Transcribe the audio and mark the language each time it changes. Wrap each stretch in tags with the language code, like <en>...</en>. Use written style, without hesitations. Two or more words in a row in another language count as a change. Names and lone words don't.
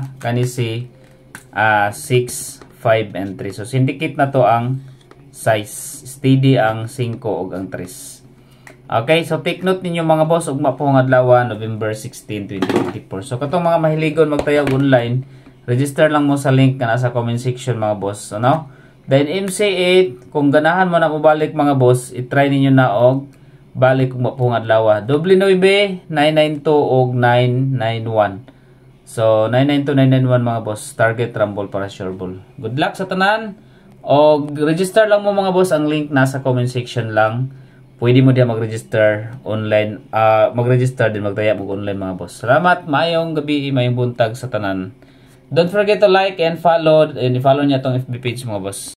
<ceb>Kani si 6, 5 and 3. So syndicate na to ang size. Steady ang 5 ug ang 3. Okay, so</ceb> <en>take note</en> <ceb>ninyo mga boss, ugma po nga adlaw November 16, 2024. So katong mga mahiligon magtayag online, register lang mo sa link na nasa</ceb> <en>comment section</en> <ceb>mga boss, ano? Then MC8, kung ganahan mo na mobalik mga boss, i-try ninyo na og balik ugma po nga adlaw. 99 992 og 991. So 992 991 mga boss, target rumble para</ceb> <en>sure ball. Good luck</en> <ceb>sa tanan. Og register lang mo mga boss, ang link nasa</ceb> <en>comment section</en> <ceb>lang. Pwede mo diya mag-register online, mag-register din magtaya mo online mga boss. Salamat, maayong gabi, maayong buntag sa tanan.</ceb> <en>Don't forget to like and follow, and</en> <ceb>i-follow niya tong FB page mga boss.</ceb>